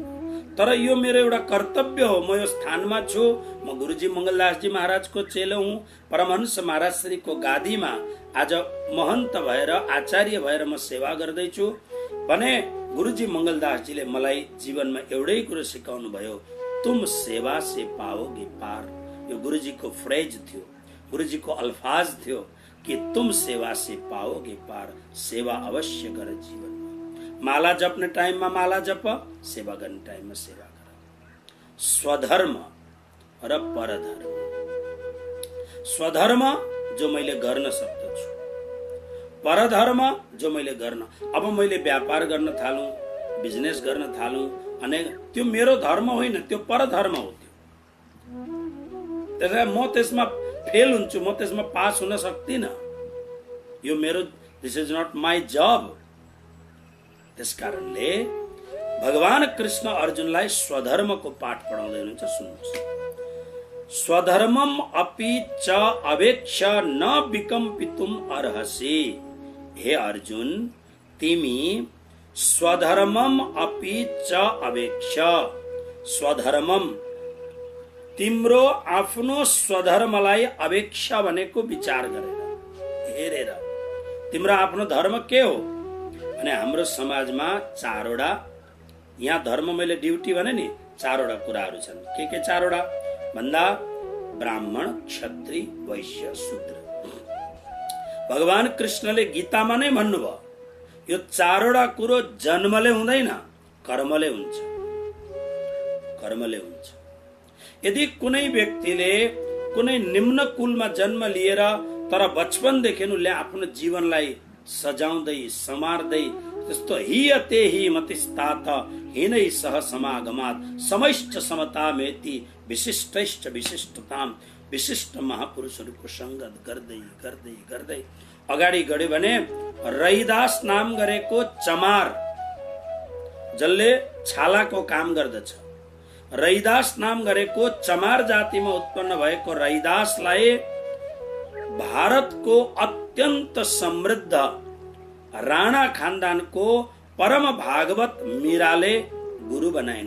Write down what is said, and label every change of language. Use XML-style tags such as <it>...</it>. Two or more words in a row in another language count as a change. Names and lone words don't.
<ne>तर यो मेरो एउटा कर्तव्य हो। म यो स्थानमा छु, म गुरुजी मंगलदासजी महाराजको चेलो हुँ। परमहंस महाराज श्रीको गादीमा आज महन्त भएर, आचार्य भएर म सेवा गर्दैछु भने गुरुजी मंगलदासजीले मलाई जीवनमा एउटै कुरो सिकाउनु भयो,</ne> <hi>तुम सेवा से पाओगे पार।</hi> <ne>यो गुरुजीको फ्रेज थियो, गुरुजीको अल्फाज थियो कि</ne> <hi>तुम सेवा से पाओगे पार।</hi> <ne>सेवा अवश्य गर जीवनमा। माला जप्ने टाइममा माला जप, सेवा गर्ने टाइममा सेवा गर। स्वधर्म र परधर्म। स्वधर्म जो मैले गर्न सक्दछु, परधर्म जो मैले गर्न, अब मैले व्यापार गर्न थालौं, बिजनेस गर्न थालौं, अनि त्यो मेरो धर्म होइन, त्यो परधर्म हो। त्यसैले म त्यसमा फेल हुन्छु, म त्यसमा पास हुन सक्दिनँ। यो मेरो,</ne> <en>this is not my job.</en> <ne>त्यसकारणले भगवान कृष्ण अर्जुनलाई स्वधर्मको पाठ पढाउँदै हुनुहुन्छ। सुन्नुहोस्,</ne> <sa>स्वधर्मम अपि च अवेक्ष न विकम्पितुम अर्हसि।</sa> <ne>हे अर्जुन, तिमी</ne> <sa>स्वधर्मम अपि च अवेक्ष,</sa> <ne>स्वधर्मम, तिम्रो आफ्नो स्वधर्मलाई अवेक्ष भनेको विचार गरेर, हेरेर। तिम्रो आफ्नो धर्म के हो भने हाम्रो समाजमा चारवटा, यहाँ धर्म मैले ड्युटी भने नि चारवटा कुराहरू छन्। के चारवटा भन्दा, ब्राह्मण, क्षत्रिय, वैश्य, शूद्र। भगवान कृष्णले गीतामा नै भन्नुभयो, यो चारवटा कुरो जन्मले हुँदैन, कर्मले हुन्छ। कर्मले हुन्छ। यदि कुनै व्यक्तिले कुनै निम्न कुलमा जन्म लिएर तर बचपनदेखि उसले आफ्नो जीवनलाई सजाउँदै समार्दै, त्यस्तो</ne> <sa>हियते हि मतिस्तात हिनै सह समागमात समैश्च समतामेति विशिष्टैश्च विशिष्टताम,</sa> <ne>विशिष्ट महापुरुषहरूको संगत गर्दै गर्दै गर्दै अगाडि गड्यो भने रैदास नाम गरेको चमार, जसले छालाको काम गर्दछ, रैदास नाम गरेको चमार जातिमा उत्पन्न भएको रैदासलाई भारतको अत्यन्त समृद्ध राणा खानदानको परम भागवत मीराले गुरु बनाइन्।</ne>